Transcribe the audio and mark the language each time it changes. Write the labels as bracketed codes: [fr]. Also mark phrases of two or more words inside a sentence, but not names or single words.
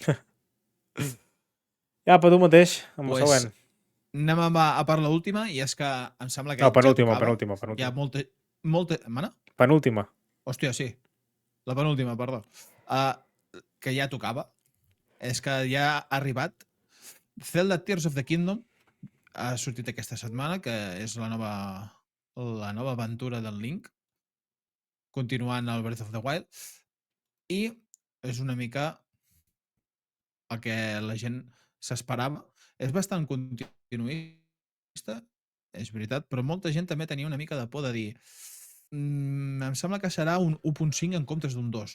[ca] Ja, per tu mateix, amb el Pues següent. anem a per l'última, i és que em sembla que No, penúltima, ja tocava. penúltima. Hi ha molta... Mana? Penúltima. Hòstia, sí. La penúltima, perdó. Que ja tocava. És que ja ha arribat. Zelda Tears of the Kingdom ha sortit aquesta setmana, que és la nova aventura del Link, continuant el Breath of the Wild, i és una mica el que la gent s'esperava. És bastant continuista, és veritat, però molta gent també tenia una mica de por de dir em sembla que serà un 1.5 en comptes d'un 2.